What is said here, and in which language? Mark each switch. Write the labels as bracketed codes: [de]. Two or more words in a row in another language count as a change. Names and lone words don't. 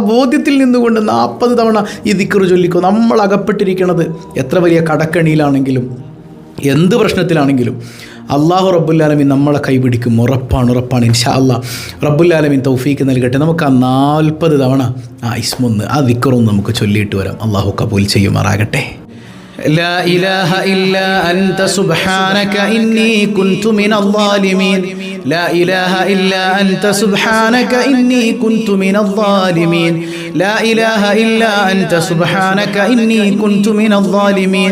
[ml] ബോധ്യത്തിൽ നിന്നുകൊണ്ട് 40 തവണ ഈ ദിക്ർ ചൊല്ലിക്കോ. നമ്മൾ അകപ്പെട്ടിരിക്കുന്നത് എത്ര വലിയ കടക്കണിയിലാണെങ്കിലും എന്ത് പ്രശ്നത്തിലാണെങ്കിലും [ar] الله رب العالمين [ml] നമ്മളെ കൈപിടിക്കും. ഉറപ്പാണ് [ar] إن شاء الله. رب العالمين [ml] തൗഫീക്ക് നൽകട്ടെ. നമുക്ക് ആ 40 തവണ ആ ഇസ്മൊന്ന്, ആ ദിക്റൊന്ന് നമുക്ക് ചൊല്ലിയിട്ട് വരാം. അള്ളാഹു കബൂൽ ചെയ്യുമാറാകട്ടെ. [ar] لا إله إلا أنت سبحانك إني كنت من الظالمين. لا إله إلا أنت سبحانك إني كنت من الظالمين. لا إله إلا أنت سبحانك إني كنت من الظالمين.